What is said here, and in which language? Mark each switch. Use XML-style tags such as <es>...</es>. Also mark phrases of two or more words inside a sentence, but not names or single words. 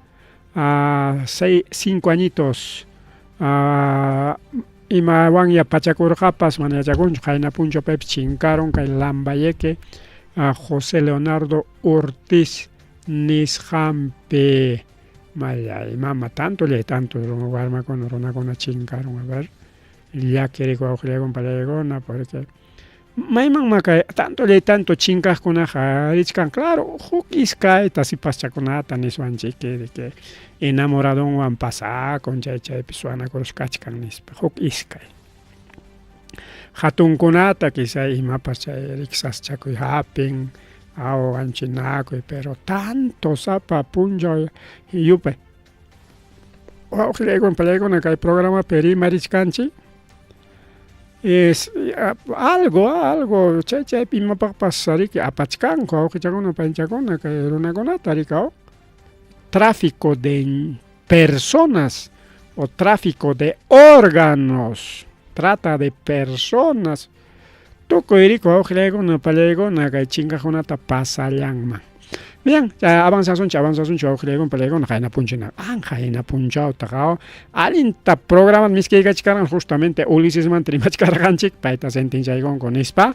<qu>5 añitos imawanya pachakurqapas mana yachakunchu qayna puncho paypi chinkaron kay Lambayeque José Leonardo Ortiz nisqanpi mallay mama tanto warmakuna runakuna chinkaron</qu> <es>a ver</es> <qu>llaki riki wawqillaykuna pallaykuna porque maymanma kay tanto chinkaqkunaqa richkan claro huk iskayta sipaschakunata niswanchik</qu> <es>de que</es> <qu>enamoradonwan pasakun chaypi suanakurush kachkan nispa huk iskay hatunkunata quizá imapas chay riksaschakuy hapin aw anchinakuy pero tanto sapa punchaw yupay wawqillaykunawan pallaykuna kay programa rimarishkanchik</qu> <es>es algo</es> <qu>chaypi imapaqpas riki apachkanku wawqichakuna panchakuna kay runakunata rikaw</qu> <es>tráfico de personas o tráfico de órganos, trata de personas.</es> <qu>Tukuy riki wawqillaykuna pallaykuna kay chinkakunata pasallanman.</qu> <es>Bien, ya</es> <qu>avanzasunchik wawqillaykuna pallaykuna qayna punchina. Qayna punchawta allinta programas miskaykachkarqan justamente Ulisesmanta rimachkarqanchik payta sentenciaykunku nispa.</qu>